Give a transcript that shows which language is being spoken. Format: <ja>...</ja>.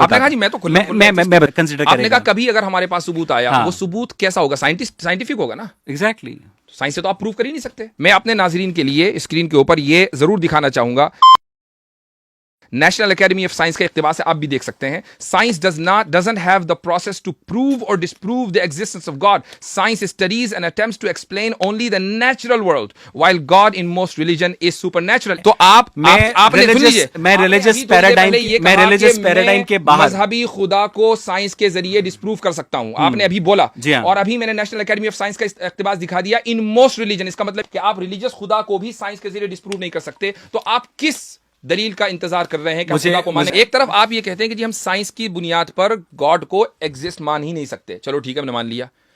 <ur>آپ نے کہا جی میں تو کنسیڈر. آپ نے کہا کبھی اگر ہمارے پاس ثبوت آیا وہ ثبوت کیسا ہوگا؟ سائنٹیفک ہوگا نا. ایگزیکٹلی. سائنس سے تو آپ پروف کر ہی نہیں سکتے. میں اپنے ناظرین کے لیے اسکرین کے اوپر یہ ضرور دکھانا چاہوں گا. نیشنل اکیڈمی آف سائنس کا اقتباس ہے. آپ بھی دیکھ سکتے ہیں.</ur> <en>Science doesn't have the process to prove or disprove the existence of God. Science studies and attempts to explain only the natural world, while God in most religion is supernatural.</en> <ur>تو آپ نے سن لیجیے. میں ریلیجس پیراڈائم کے باہر مذہبی خدا کو سائنس کے ذریعے ڈسپروو کر سکتا ہوں. آپ نے ابھی بولا اور ابھی میں نے نیشنل اکیڈمی آف سائنس کا اقتباس دکھا دیا.</ur> <en>In most religion.</en> <ur>اس کا مطلب کہ آپ ریلیجس خدا کو بھی سائنس کے ذریعے ڈسپروو نہیں کر سکتے. تو آپ کس دلیل کا انتظار کر رہے ہیں کہ خدا کو مانیں؟ ایک طرف آپ یہ کہتے ہیں کہ جی ہم سائنس کی بنیاد پر گاڈ کو ایگزسٹ مان ہی نہیں سکتے. چلو ٹھیک ہے ہم نے مان لیا.</ur>